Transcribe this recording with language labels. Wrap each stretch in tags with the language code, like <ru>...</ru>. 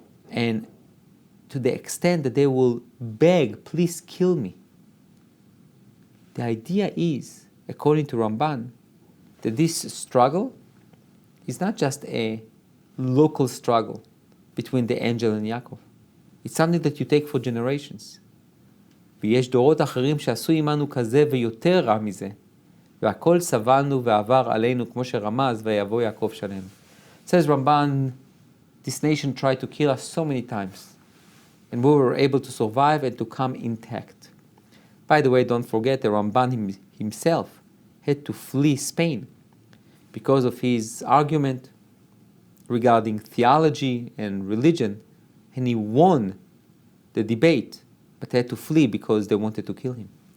<en>And to the extent that they will beg, please kill me. The idea is, according to Ramban, that this struggle is not just a local struggle between the angel and Yaakov. It's something that you take for generations.</en> <he>ויש דורות אחרים שעשו עמנו כזה ויותר רע מזה, והכל סבלנו ועבר עלינו כמו שרמז ויבוא יעקב שלם.</he> <en>Says Ramban, this nation tried to kill us so many times, and we were able to survive and to come intact. By the way, don't forget the Ramban himself had to flee Spain because of his argument regarding theology and religion, and he won the debate, but had to flee because they wanted to kill him.</en>